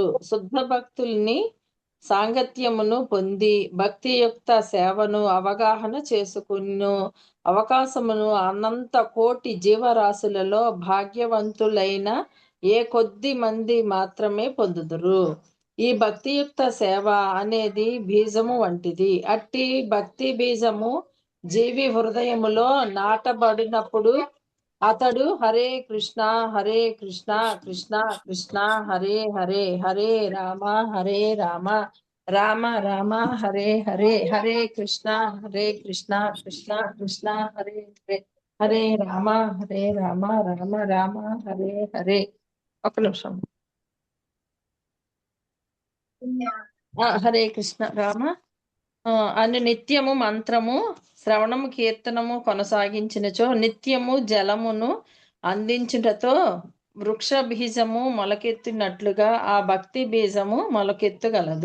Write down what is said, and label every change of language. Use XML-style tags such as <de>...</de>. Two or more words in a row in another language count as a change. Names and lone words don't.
<te>శుద్ధ భక్తుల్ని సాంగత్యమును పొంది భక్తియుక్త సేవను అవగాహన చేసుకును అవకాశమును అనంత కోటి జీవరాశులలో భాగ్యవంతులైన కొద్ది మంది మాత్రమే పొందుదురు. ఈ భక్తియుక్త సేవ అనేది బీజము వంటిది. అట్టి భక్తి బీజము జీవి హృదయములో నాటబడినప్పుడు అతడు హరే కృష్ణ కృష్ణ కృష్ణ హరే హరే, హరే రామ రామ రామ హరే హరే, హరే కృష్ణ కృష్ణ కృష్ణ హరే హరే, హరే రామ రామ రామ హరే హరే. ఒక నిమిషం. హరే కృష్ణ రామ అని నిత్యము మంత్రము శ్రవణము కీర్తనము కొనసాగించినచో నిత్యము జలమును అందించుటతో వృక్ష బీజము మొలకెత్తినట్లుగా ఆ భక్తి బీజము మొలకెత్తగలదు.</te>